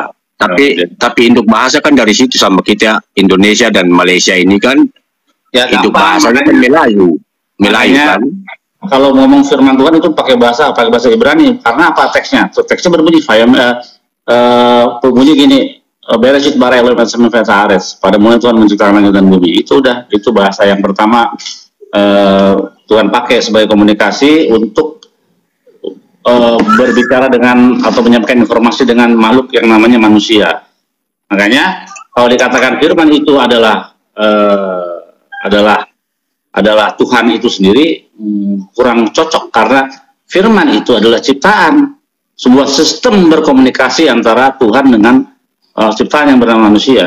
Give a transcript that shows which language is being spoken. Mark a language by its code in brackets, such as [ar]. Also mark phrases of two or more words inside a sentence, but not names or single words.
[id] Tapi induk bahasa kan dari situ sama kita Indonesia dan Malaysia ini kan ya, induk bahasanya kan Melayu kan. Kalau ngomong firman Tuhan itu pakai bahasa Ibrani. Karena apa teksnya? Teksnya berbunyi berbunyi gini, [he] בראשית ברא אלהים את השמים ואת הארץ. [id] Pada mulanya Tuhan menciptakan langit dan bumi. Itu bahasa yang pertama Tuhan pakai sebagai komunikasi untuk berbicara dengan atau menyampaikan informasi dengan makhluk yang namanya manusia. Makanya kalau dikatakan firman itu adalah Tuhan itu sendiri kurang cocok, karena firman itu adalah ciptaan, sebuah sistem berkomunikasi antara Tuhan dengan ciptaan yang bernama manusia.